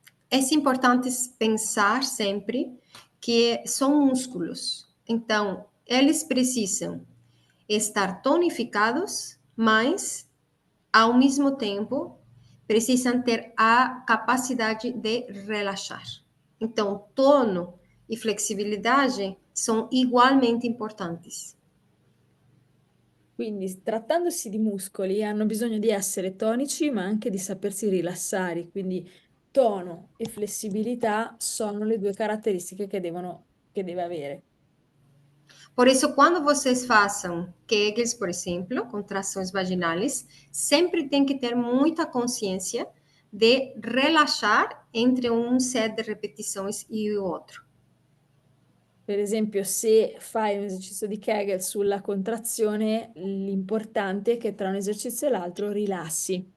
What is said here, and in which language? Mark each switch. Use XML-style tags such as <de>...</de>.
<pt>É importante pensar sempre que são músculos, então eles precisam estar tonificados, mas ao mesmo tempo precisam ter a capacidade de relaxar. Então, tono e flexibilidade são igualmente importantes.</pt> <it>Quindi, trattandosi di muscoli, hanno bisogno di essere tonici, ma anche di sapersi rilassare. Quindi, tono e flessibilità sono le due caratteristiche che deve avere.</it> <pt>Por isso, quando vocês façam Kegels, por exemplo, contrações vaginais, sempre tem que ter muita consciência de relaxar entre um set de repetições e o outro.</pt> <it>Per esempio, se fai un esercizio di Kegel sulla contrazione, l'importante è che tra un esercizio e l'altro rilassi.</it>